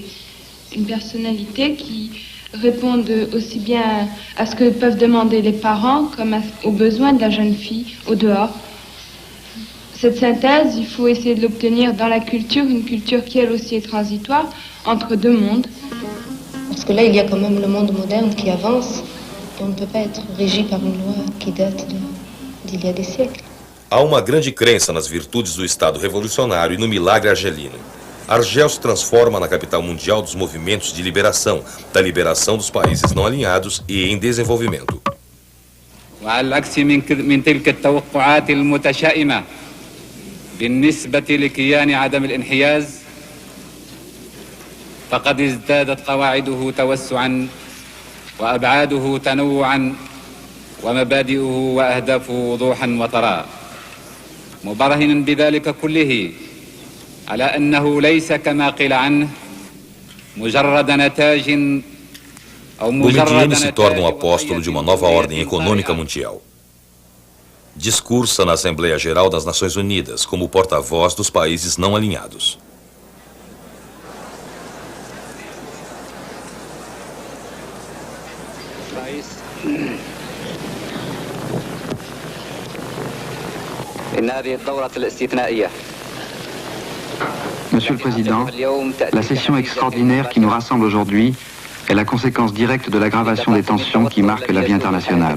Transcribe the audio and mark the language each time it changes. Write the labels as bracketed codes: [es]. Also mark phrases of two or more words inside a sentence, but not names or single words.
[fr] Une personnalité qui réponde aussi bien à ce que peuvent demander les parents comme aux besoins de la jeune fille au dehors. Cette synthèse, il faut essayer de l'obtenir dans la culture, une culture qui elle aussi est transitoire, entre deux mondes. Parce que là, il y a quand même le monde moderne qui avance et on ne peut pas être régi par une loi qui date d'il y a des siècles. [pt] Há uma grande crença nas virtudes do Estado revolucionário e no milagre argelino. Argel se transforma na capital mundial dos movimentos de liberação, da liberação dos países não alinhados e em desenvolvimento. [ar] وعلى العكس من تلك التوقعات المتشائمة بالنسبة لكيان عدم الانحياز فقد ازدادت قواعده توسعا وأبعاده تنوعا ومبادئه وأهدافه وضوحا وطراء مبرهنا بذلك كله على أنه ليس كما قيل عنه مجرد نتاج [pt] Boumediene se torna apóstolo de uma nova ordem econômica mundial. Discursa na Assembleia Geral das Nações Unidas como porta-voz dos países não alinhados. [fr] Monsieur le Président, la session extraordinaire qui nous rassemble aujourd'hui est la conséquence directe de l'aggravation des tensions qui marquent la vie internationale.